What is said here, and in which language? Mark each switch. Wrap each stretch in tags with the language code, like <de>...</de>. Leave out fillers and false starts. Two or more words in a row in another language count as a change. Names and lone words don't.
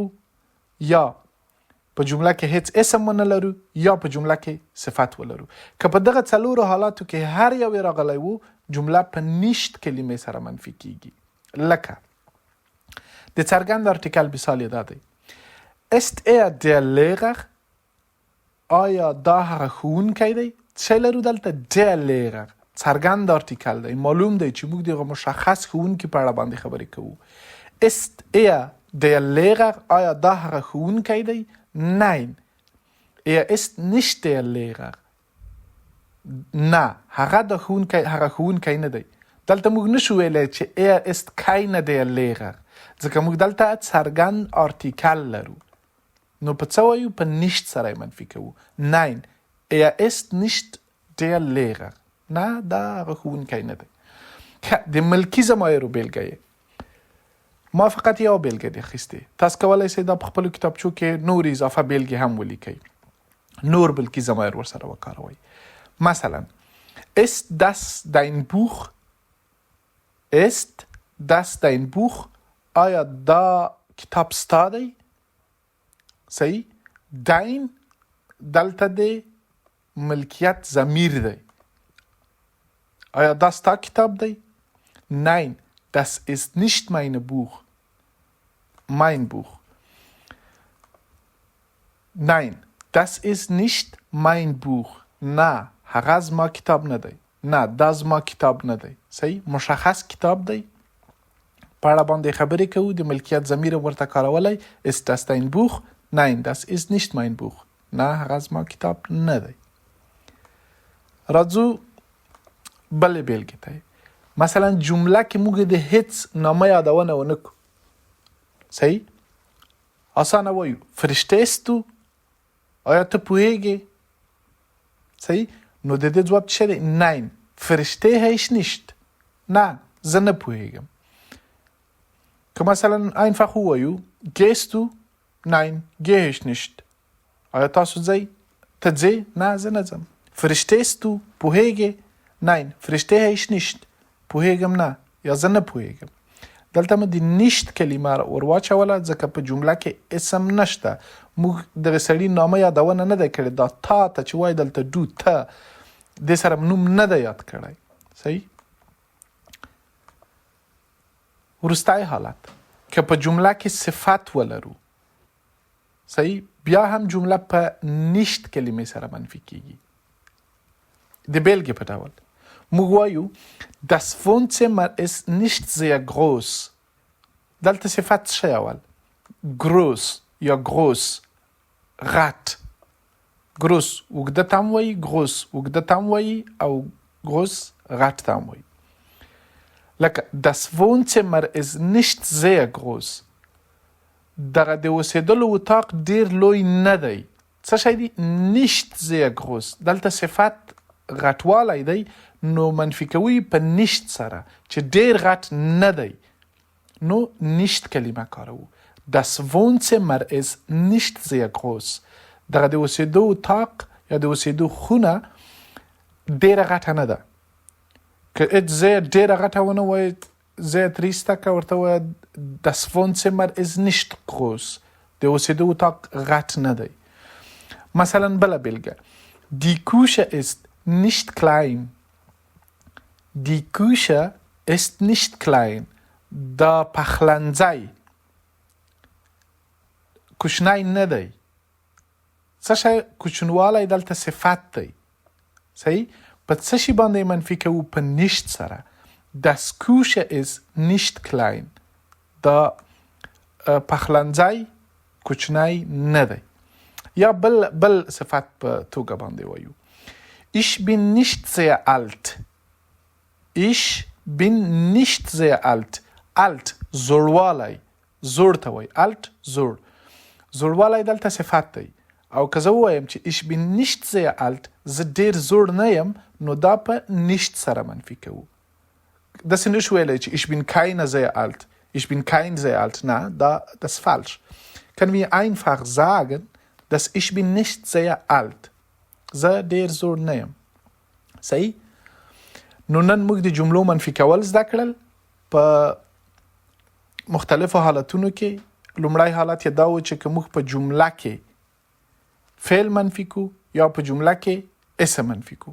<ps>یا په جمله کې هیڅ اسم ونه لرو. یا په جمله کې صفت ولرو. که په دغه څلورو حالاتو کې هر یو راغلی وو جمله په nicht کلمې سره منفي کیږي. لکه د څرګند آرتیکل مثال یې دا دی:</ps> <de>Ist der Lehrer؟</de> <ps>آیا دا هغه ښوونکی دی؟ څه لرو دلته؟</ps> <de>der Lehrer</de> <ps>څرګند آرتیکل دی، معلوم دی چې موږ دغه مشخص ښوونکي په اړه باندې خبرې کوو.</ps> <de>Ist der Lehrer؟</de> <ps>آیا دا هغه ښوونکی دی؟</ps> <de>Nein ist nicht der Lehrer.</de> <ps>نه هغه د ښوونکی نه دی. دلته موږ نشو ویلی چې</ps> <de>ist keine der Lehrer،</de> <ps>ځکه موږ دلته څرګند آرتیکل لرو. نو په څه وایو؟ په nicht سره منفي کوو.</ps> <de>Nein ist nicht der Lehrer.</de> <ps>نه دا هغه ښوونکی نه دی. د ملکي ضمایرو بیلګه یې ما فقط یو بیلګه دی اخیستې. تاسو کولی شئ دا په خپلو کتابچو کې نور اضافه بیلګې هم ولیکئ، نور ملکي ضمایر ورسره وکاروئ.</ps> <de>مثلا ist das dein Buch؟ ist das dein Buch؟</de> <ps>آیا دا کتاب ستا دی؟ صحیح؟ dein دلته دی ملکیت ضمیر دی. آیا دا ستا کتاب دی؟</ps> <de>Nein das ist nicht mein Buch. Mein Buch. Nein das ist nicht mein Buch.</de> <ps>نه هغه زما کتاب نه دی. نه دا زما کتاب نه دی. صحیح؟ مشخص کتاب دی، په اړه باندې خبرې کوو، د ملکیت ضمیر ورته کارولی. Ist das dein Buch؟ Nein das ist nicht mein Buch. نه هغه زما کتاب نه دی. راځو بلې بیلګې ته. مثلا جمله کې موږ د هیڅ نامه یادونه ونه کو. صحیح؟ آسانه وایو</ps> <de>verstehst du؟</de> <ps>آیا ته پوهیږې؟ صحیح؟ نو د دې ځواب څه دی؟</ps> <de>nein verstehe ich nicht.</de> <ps>نه زه نه پوهیږم. که مثلا einfach وایو</ps> <de>gehst du؟ nein gehe ich nicht.</de> <ps>آیا تاسو ځئ؟ ته ځې؟ نه زه نه ځم.</ps> <de>verstehst du؟ پوهیږې؟ nein verstehe ich nicht.</de> <ps>پوهیږم نه یا زه نه پوهیږم. دلته مې د nicht کلمه ور واچوله ځکه په جمله کې اسم نشته. موږ دغه سړي نامه یادونه نه ده کړې. دا تا ته چې وایي دلته دو ته دې سره نوم نه ده یاد کړی. صحیح؟ وروستی حالت که په جمله کې صفت ولرو، صحیح، بیا هم جمله په nicht کلمې سره منفي کیږي. د بیلګې په ډول موږ وایو</ps> <de>das Wohnzimmer ist nicht sehr groß.</de> <ps>دلته صفت څه اول؟ groß یا groß، غټ. groß اوږده تم وایي، groß اوږده تم وایي او groß غټ تم وایي.</ps> <de>لکه das Wohnzimmer ist nicht sehr groß.</de> <ps>دغه د اوسېدلو اتاق ډیر لوی نه دی. څه شی دی؟</ps> <de>nicht sehr groß.</de> <ps>دلته صفت غټوالی دی، نو منفي کوي په nicht سره چې ډیر غټ نه دی. نو nicht کلمه کاروو.</ps> <de>Das Wohnzimmer ist nicht sehr groß.</de> <ps>دغه د اوسېدو اتاق یا د اوسېدو خونه ډېره غټه نه ده. که زه ډېره غټه ونه وایي زه تریسته که ورته وایه</ps> <de>Das Wohnzimmer ist nicht groß.</de> <ps>د اوسېدو اتاق غټ نه دی. مثلا بله بېلګه</ps> <de>Die Küche ist nicht klein. Die Küche ist nicht klein.</de> <ps>دا پخلنځی کوچنی نه دی. څه شی کوچنوالی دلته صفت دی. صحیح؟ په څه شي باندې منفي کوو؟ په nicht سره.</ps> <de>Das Küche ist nicht klein.</de> <ps>دا پخلنځی کوچنی نه دی. یا بل صفت په توګه باندې وایو.</ps> <de>Ich bin nicht sehr alt. Ich bin nicht sehr alt.</de> <ps>Alt زوړوالی. زوړ ته وایي. Alt زوړ. زوړوالی دلته صفت دی. او که زه ووایم چې</ps> <de>ich bin nicht sehr alt</de> <ps>زه ډېر زوړ نه یم نو دا په nicht سره منفي کوو. داسې نشو ویلی چې</ps> <de>ich bin keine sehr alt. Ich bin kein sehr alt. Na, das ist falsch. Können wir einfach sagen, dass ich bin nicht sehr alt.</de> <ps>زه ډېر زوړ نه یم. صحیح؟ نو نن موږ د جملو منفي کول زده کړل په مختلفو حالتونو کې. لومړی حالت یې دا و چې که موږ په جمله کې فعل منفي کو یا په جمله کې اسم منفي کو.</ps>